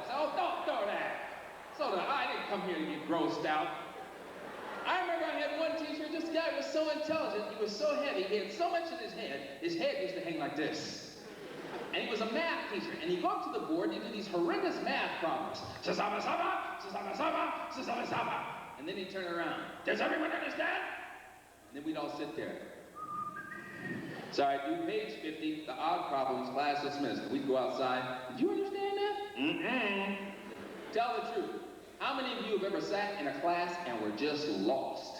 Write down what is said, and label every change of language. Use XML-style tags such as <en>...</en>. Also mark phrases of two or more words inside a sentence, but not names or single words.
<en>So, oh, don't throw that. So I didn't come here to get grossed out. I remember I had guy was so intelligent, he was so heavy, he had so much in his head used to hang like this. And he was a math teacher, and he'd go up to the board and he'd do these horrendous math problems. Shazama sama, shazama sama, shazama sama. And then he'd turn around. Does everyone understand? And then we'd all sit there. Sorry, do page 50, the odd problems, class dismissed. And we'd go outside. Did you understand that? Mm-mm. Tell the truth. How many of you have ever sat in a class and were just lost?</en>